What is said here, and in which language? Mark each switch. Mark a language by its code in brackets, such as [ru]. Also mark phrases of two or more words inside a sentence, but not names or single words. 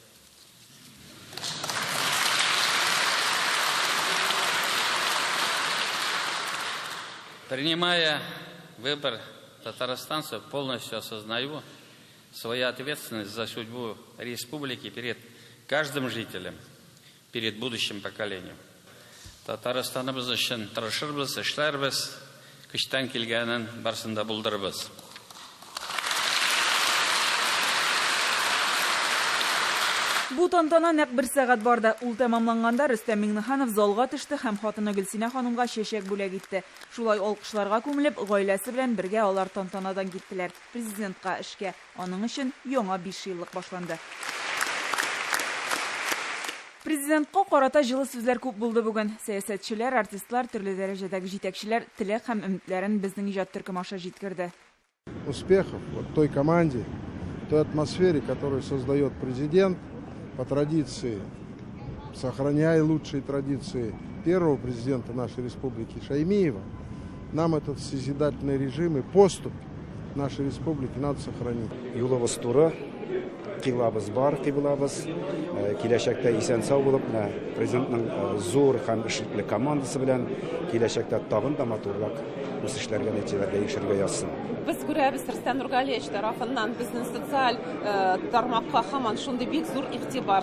[ru] Принимая выбор татарстанцев, полностью осознаю свою ответственность за судьбу республики перед каждым жителем, перед будущим поколением. [tt] Татарстаныбыз өчен тырышырбыз, эшләрбез, көчтән килгәнен барсында булдырбыз. Бу тантана нәкъ 1 сәгать барды. Ул тәмамланганда Рөстәм Миңнеханов залга төште һәм хатыны Гөлсинә ханымга чәчәк бүләк итте. Шулай алкышларга күмелеп, гаиләсе белән бергә алар тантанадан киттеләр. Президентка эшкә. Аның өчен яңа 5 еллык башланды. Президентка карата җылы сүзләр күп булды бүген. Сәясәтчеләр, артистлар, төрле дәрәҗәдәге җитәкчеләр теләк һәм өметләрен безнең иҗат төркем аша җиткерде. [ru] Успехов вот той команде, той атмосфере, которую создает президент, по традиции, сохраняя лучшие традиции первого президента нашей республики Шаймиева, нам этот созидательный режим и поступь нашей республики надо сохранить. [tt] Юлыбыз туры, килабыз бар, кибылабыз, киләчәктә исән сау булып, президентның зур һәм эшлекле командасы белән киләчәктә тагын да матурлык үсешләргә, нәтиҗәләргә ирешергә язсын. Biz күрәбез Рөстәм Нургалиевич тарафыннан безнең социаль тармакка һаман шундый бик зур игътибар.